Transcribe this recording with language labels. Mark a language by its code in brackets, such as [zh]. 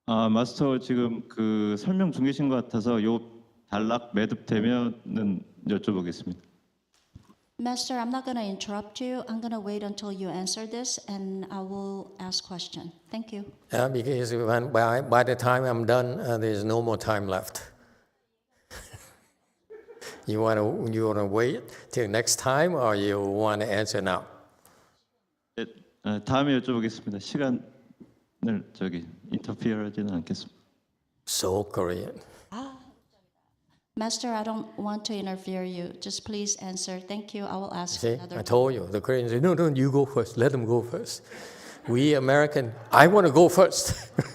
[ko] 마스터 지금 그 설명 중이신 것 같아서 요 단락 매듭되면은 여쭤보겠습니다. [en] Master, I'm not going to interrupt you. I'm going to wait until you answer this, and I will ask question. Thank you. Because by the time I'm done, there's no more time left. You want to wait till next time, or you want to answer now? [ko] 네, 다음에 여쭤보겠습니다. 시간을 인터피어하지는 않겠습니다. [en] So Korean. Master, I don't want to interfere you. Just please answer. Thank you. I will ask See, another. I told you. The Koreans say, no, you go first. Let them go first. We American, I want to go first.